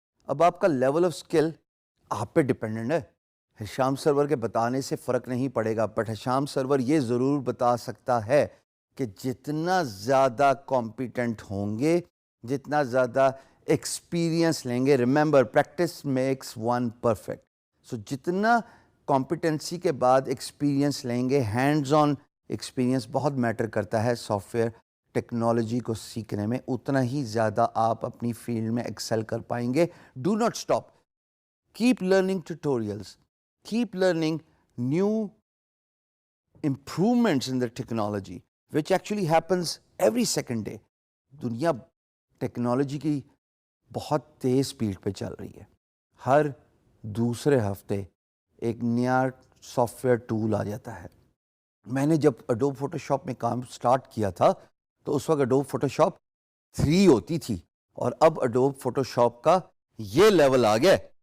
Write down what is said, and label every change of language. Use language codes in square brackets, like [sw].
[ur] اب آپ کا لیول آف اسکل آپ پہ ڈپینڈنٹ ہے. ہشام سرور کے بتانے سے فرق نہیں پڑے گا, بٹ ہشام سرور یہ ضرور بتا سکتا ہے کہ جتنا زیادہ کمپیٹنٹ ہوں گے, جتنا زیادہ ایکسپیرینس لیں گے, [en] Remember practice makes one perfect. [ur] سو جتنا کمپیٹنسی کے بعد ایکسپیرینس لیں گے, ہینڈز آن ایکسپیرینس بہت میٹر کرتا ہے سافٹ ویئر ٹیکنالوجی کو سیکھنے میں, اتنا ہی زیادہ آپ اپنی فیلڈ میں ایکسل کر پائیں گے. Do not stop, [en] keep learning tutorials, keep learning new improvements in the technology, which actually happens every second day. [ur] دنیا ٹیکنالوجی کی بہت تیز سپیڈ پہ چل رہی ہے. ہر دوسرے ہفتے ایک نیا سافٹ ویئر ٹول آ جاتا ہے. میں نے جب اڈوب فوٹو شاپ میں کام سٹارٹ کیا تھا تو اس وقت اڈوب فوٹو شاپ 3 ہوتی تھی, اور اب اڈوب فوٹو شاپ کا یہ لیول آ گیا.